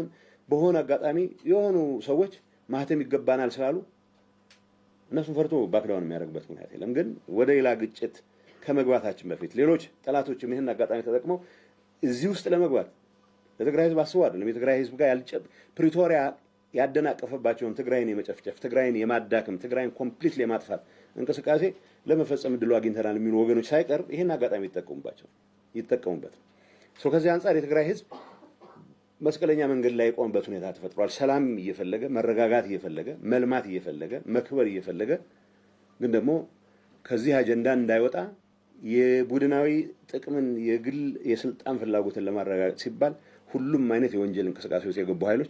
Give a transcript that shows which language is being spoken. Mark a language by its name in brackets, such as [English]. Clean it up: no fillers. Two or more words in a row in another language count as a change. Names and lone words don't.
[Amharic] በሆነ አጋጣሚ የሆኑ ሰዎች ማህተም ይገባናል ስላሉ እነሱን ፈርቶ ባክዳውን የሚያደርግበት ምክንያት የለም። ግን ወደ ሌላ ግጭት ከመግባታችን በፊት ሌሎች ጠላቶችም ይህን አጋጣሚ ተጠቅመው እዚህ ውስጥ ለመግባት ለትግራይ ህዝብ አስበው አይደለም። የትግራይ ህዝብ ጋር ፕሪቶሪያ ያደናቀፈባቸውን ትግራይን የመጨፍጨፍ ትግራይን የማዳከም ትግራይን ኮምፕሊትሊ የማጥፋት እንቅስቃሴ ለመፈጸም እድሉ አግኝተናል የሚሉ ወገኖች ሳይቀር ይህን አጋጣሚ ይጠቀሙበት። ከዚህ አንጻር የትግራይ ህዝብ መስቀለኛ መንገድ ላይ የቆመበት ሁኔታ ተፈጥሯል። ሰላም እየፈለገ መረጋጋት እየፈለገ መልማት እየፈለገ መክበር እየፈለገ ግን ደግሞ ከዚህ አጀንዳ እንዳይወጣ የቡድናዊ ጥቅምን የግል የስልጣን ፍላጎትን ለማረጋገጥ ሲባል ሁሉም አይነት የወንጀል እንቅስቃሴ ውስጥ የገቡ ኃይሎች